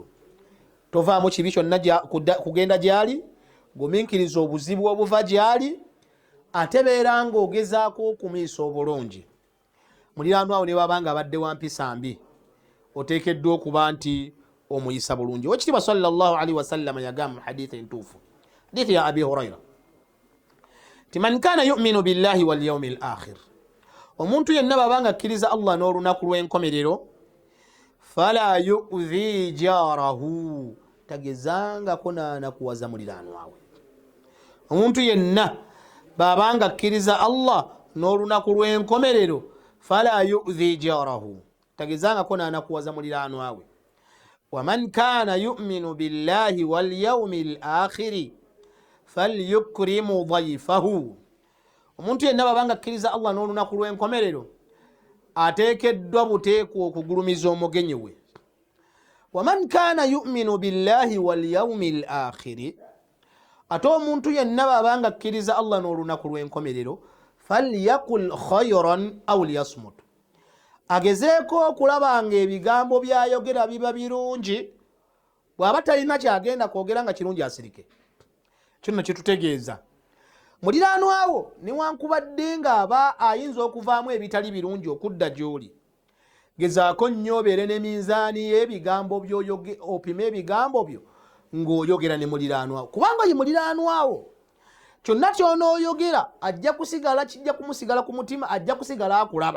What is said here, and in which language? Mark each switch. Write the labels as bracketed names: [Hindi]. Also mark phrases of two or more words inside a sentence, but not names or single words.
[Ganda] Tovaamu kibi kyonna kugenda gyali, gumiikiriza obuzibu obuva gyali, ate beera ng'ogezaako okumuyisa obulungi. Muliraanwawo ne babanga abadde wa mpisa mbi, oteekeddwa okuba nti omuyisa bulungi. Wekitiibwa [Arabic] صلى الله عليه وسلم [Ganda] yagamba mu hadithi entuufu, hadithi ya Abi Hurayra ti [Arabic] من كان يؤمن بالله واليوم الآخر, [Ganda] omuntu yenna babanga akkiriza Allah n'olunaku lw'enkomerero, [Arabic] فلا يؤذي جاره, [Ganda] tagezangako naanakuwaza muliraanwawe. Omuntu yenna babanga akkiriza Allah n'olunaku lw'enkomerero, [Arabic] فلا يؤذي جاره, [Ganda] tagezangako naanakuwaza muliraanwawe. [Arabic] ومن كان يؤمن بالله واليوم الآخر فليكرم ضيفه, [Ganda] omuntu yenna babanga akkiriza Allah n'olunaku lw'enkomerero ateekeddwa buteeku okugulumiza omugenyi we. [Arabic] ومن كان يؤمن بالله واليوم الآخر, [Ganda] ate omuntu yenna babanga akkiriza Allah n'olunaku lw'enkomerero, [Arabic] فليقل خيرا أو ليصمت, [Ganda] agezeeko okulabanga ebigambo byayogera biba birungi, bw'aba talina kyagenda kwogera nga kirungi asirike. Kino kitutegeeza muliraanwawo newankubadde ng'aba ayinza okuvaamu ebitali birungi okudda gy'oli, gezaako nnyo obeere ne minzaani y'ebigambo by'oyoge, opime ebigambo byo ng'oyogera ne muliraanwawo, kubanga ye muliraanwawo kyonna ky'onooyogera kijja kumusigala ku mutima, ajja kusigala akulaba.